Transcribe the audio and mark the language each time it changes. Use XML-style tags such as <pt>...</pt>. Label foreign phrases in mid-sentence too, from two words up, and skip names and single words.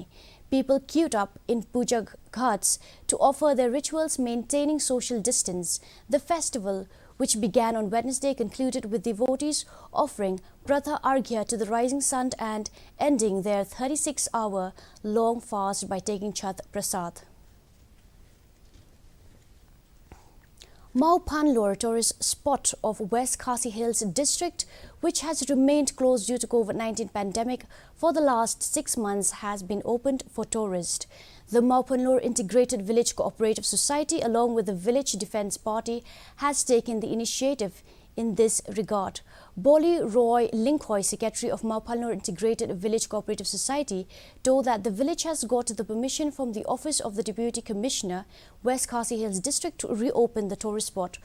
<en>People queued up in puja ghats to offer their rituals, maintaining social distance. The festival, which began on Wednesday, concluded with devotees offering Pratha Arghya to the rising sun and ending their 36-hour-long fast by taking Chhath Prasad. Mau Phanlor, tourist spot of West Khasi Hills district, which has remained closed due to COVID-19 pandemic for the last 6 months, has been opened for tourists. The Mau Phanlor Integrated Village Cooperative Society, along with the Village Defence Party, has taken the initiative in this regard. Boli Roy Linkhoy, Secretary of Mau Phanlor Integrated Village Cooperative Society, told that the village has got the permission from the Office of the Deputy Commissioner, West Khasi Hills District, to reopen the tourist spot.</en>